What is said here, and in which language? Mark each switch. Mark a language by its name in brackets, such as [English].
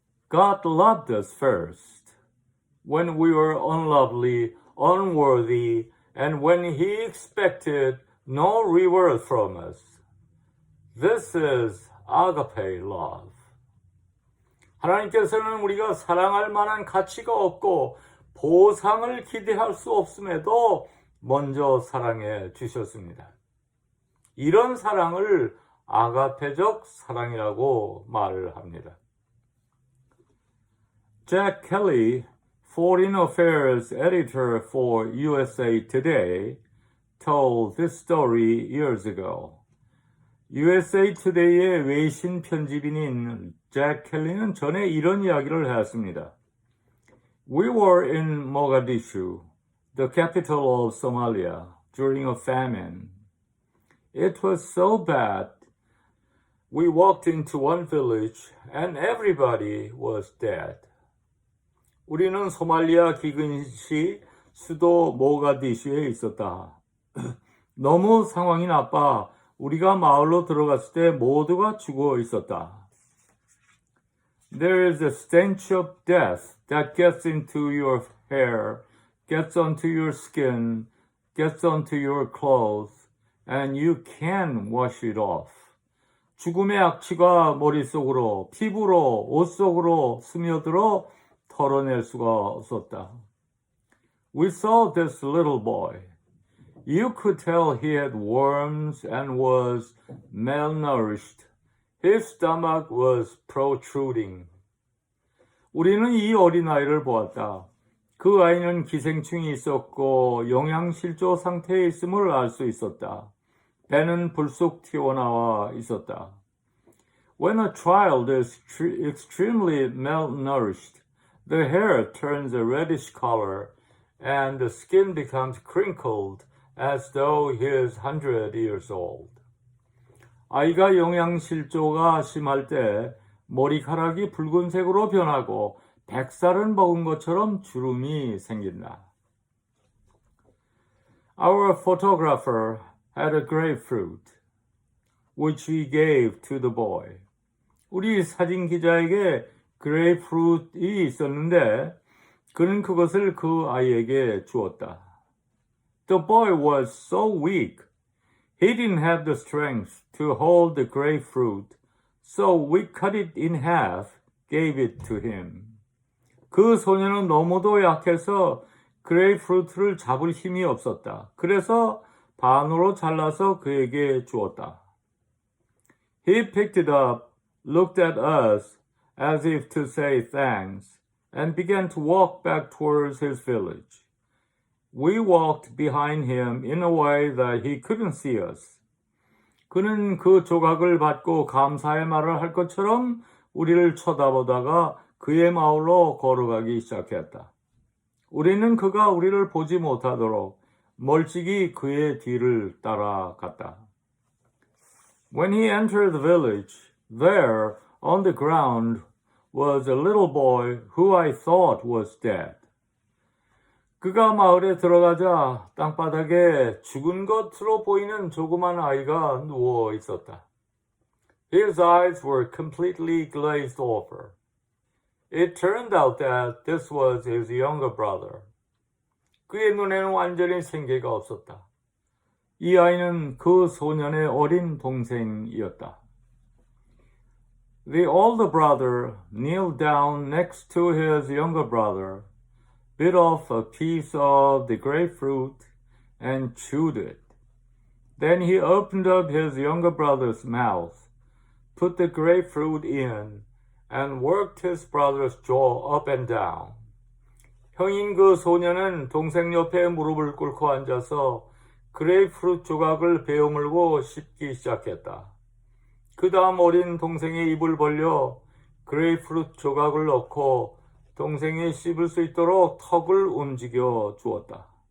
[English] God loved us first when we were unlovely, unworthy, and when He expected no reward from us. This is agape love. [Korean] 하나님께서는 우리가 사랑할 만한 가치가 없고 보상을 기대할 수 없음에도 먼저 사랑해 주셨습니다. 이런 사랑을 아가페적 사랑이라고 말을 합니다. [English] Jack Kelly, Foreign Affairs editor for USA Today, told this story years ago. [Korean] USA Today의 외신 편집인인 잭 켈리는 전에 이런 이야기를 했습니다. [English] We were in Mogadishu, the capital of Somalia, during a famine. It was so bad. We walked into one village and everybody was dead. [Korean] 우리는 소말리아 기근시 수도 모가디슈에 있었다. 너무 상황이 나빠 우리가 마을로 들어갔을 때 모두가 죽어 있었다. [English] There is a stench of death that gets into your hair, gets onto your skin, gets onto your clothes, and you can't wash it off. [Korean] 죽음의 악취가 머릿속으로, 피부로, 옷 속으로 스며들어 털어낼 수가 없었다. [English] We saw this little boy. You could tell he had worms and was malnourished. His stomach was protruding. [Korean] 우리는 이 어린아이를 보았다. 그 아이는 기생충이 있었고 영양실조 상태에 있음을 알 수 있었다. 배는 불쑥 튀어나와 있었다. [English] When a child is extremely malnourished, the hair turns a reddish color and the skin becomes crinkled as though he is 100 years old. [Korean] 아이가 영양실조가 심할 때 머리카락이 붉은색으로 변하고 100살은 먹은 것처럼 주름이 생긴다. [English] Our photographer had a grapefruit, which he gave to the boy. [Korean] 우리 사진 기자에게 그레이프루트이 있었는데 그는 그것을 그 아이에게 주었다. [English] The boy was so weak. He didn't have the strength to hold the grapefruit, so we cut it in half, gave it to him. [Korean] 그 소년은 너무도 약해서 그레이프루트를 잡을 힘이 없었다. 그래서 반으로 잘라서 그에게 주었다. [English] He picked it up, looked at us as if to say thanks, and began to walk back towards his village. We walked behind him in a way that he couldn't see us. [Korean] 그는 그 조각을 받고 감사의 말을 할 것처럼 우리를 쳐다보다가 그의 마을로 걸어가기 시작했다. 우리는 그가 우리를 보지 못하도록 멀찍이 그의 뒤를 따라갔다. [English] When he entered the village, there, on the ground, was a little boy who I thought was dead. [Korean] 그가 마을에 들어가자 땅바닥에 죽은 것으로 보이는 조그만 아이가 누워 있었다. [English] His eyes were completely glazed over. It turned out that this was his younger brother. [Korean] 그의 눈에는 완전히 생기가 없었다. 이 아이는 그 소년의 어린 동생이었다. [English] The older brother kneeled down next to his younger brother, bit off a piece of the grapefruit, and chewed it. Then he opened up his younger brother's mouth, put the grapefruit in, and worked his brother's jaw up and down. [Korean] 형인 그 소년은 동생 옆에 무릎을 꿇고 앉아서 그레이프루트 조각을 베어물고 씹기 시작했다. 그 다음 어린 동생의 입을 벌려 그레이프루트 조각을 넣고 동생이 씹을 수 있도록 턱을 움직여 주었다.